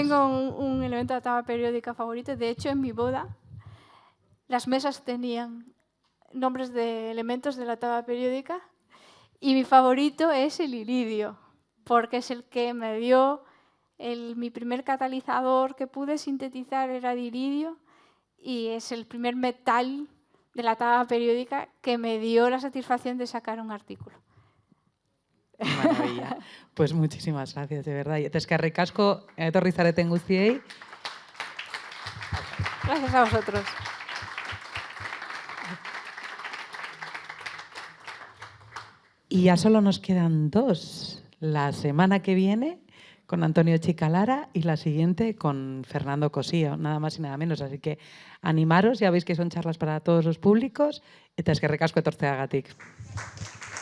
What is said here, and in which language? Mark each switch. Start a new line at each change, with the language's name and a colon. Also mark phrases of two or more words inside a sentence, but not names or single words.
Spanish: Yo sí tengo un elemento de la tabla periódica favorito. De hecho, en mi boda, las mesas tenían nombres de elementos de la tabla periódica y mi favorito es el iridio, porque es el que me dio mi primer catalizador que pude sintetizar era de iridio y es el primer metal de la tabla periódica que me dio la satisfacción de sacar un artículo. Maravilla. Pues muchísimas gracias, de verdad.
Basque: Eta eskerrik asko etorri zareten guztiei.
Spanish: Gracias a vosotros. Y ya solo nos quedan dos. La semana que viene con Antonio Chicalara y la siguiente con Fernando Cosío, nada más y nada menos. Así que animaros, ya veis que son charlas para todos los públicos.
Basque: Eta eskerrik asko etortzeagatik.